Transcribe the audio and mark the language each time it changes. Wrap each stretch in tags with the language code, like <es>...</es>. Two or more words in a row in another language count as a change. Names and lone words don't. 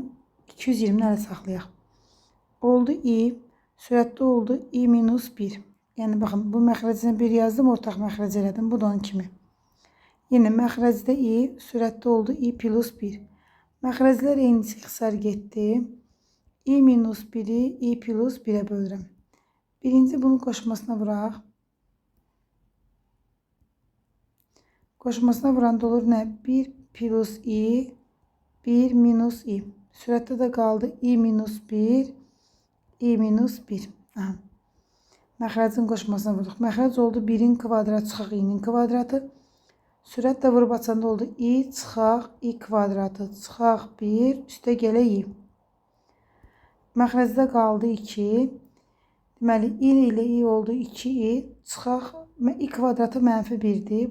<az>220-ni ələ saxlayaq. Oldu i. Sürətdə oldu i minus 1. Yəni, baxın, bu məxrəcinə 1 yazdım, ortaq məxrəc elədim. Bu da onun kimi. Yenə məxrəcdə i, sürətdə oldu i plus 1. Məxrəclər eyni ixtisar getdi. i minus 1'i i plus 1'ə bölürəm. Birinci bunun qoşmasına vuraq. Qoşmasına vuranda olur nə? 1 plus i, 1 minus i. Sürətdə də qaldı i minus 1, i minus 1. Məxrəcin qoşmasına vurduq. Məxrəc oldu 1'in kvadratı çıxaq i'nin kvadratı. Sürət də vurub açanda oldu i çıxaq i kvadratı çıxaq 1 üstə gələ i. Məxrəcdə qaldı 2. Deməli, i ilə i oldu 2i, çıxaq, i kvadratı mənfi 1'dir.</az>